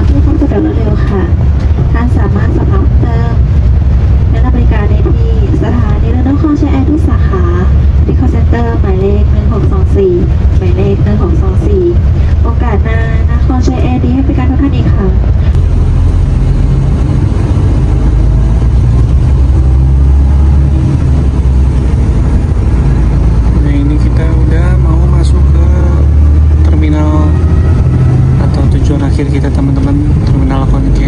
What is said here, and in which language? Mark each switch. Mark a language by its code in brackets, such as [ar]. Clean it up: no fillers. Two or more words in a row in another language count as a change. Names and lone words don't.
[th] เพื่อความสะดวกรวดเร็วค่ะท่านสามารถสอบถามเติมและรับบริการได้ที่สถานีรถนครชัยแอร์ทุกสาขาที่ [en] call center [th] หมายเลข 1624 หมายเลข 1624 โอกาสหน้านครชัยแอร์ดีให้บริการทุกท่านอีกครั้ง [id] Nah ini kita udah mau masuk ke terminal atau tujuan akhir kita teman-teman, terminal Khon Kaen.